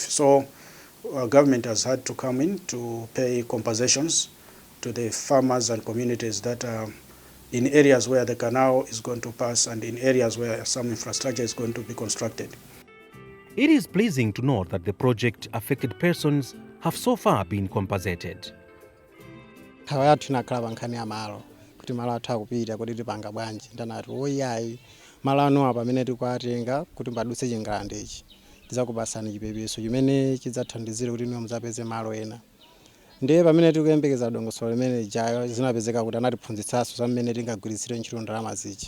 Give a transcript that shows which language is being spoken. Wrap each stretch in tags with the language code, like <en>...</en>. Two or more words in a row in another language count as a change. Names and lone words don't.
<en>So government has had to come in to pay compensations to the farmers and communities that are in areas where the canal is going to pass and in areas where some infrastructure is going to be constructed. It is pleasing to note that the project affected persons have so far been compensated.</en> <ny>Thawaya tunakhala bankhani ya malo kuti malo athu akupita kuti tipanga bwanji ndanati oyayi malo ano pamene tikwatenga kuti mbadutse chingalande ichi tizakupasani chipepeso chimene chidzathandizire kuti niwo muzapeze malo ena. Ndiye pamene tikuyembekeza dongosolo limene jayo zinapezeka kuti anatiphunzitsanso za mmene tingagwiritsire ntchito ndalama zichi.</ny>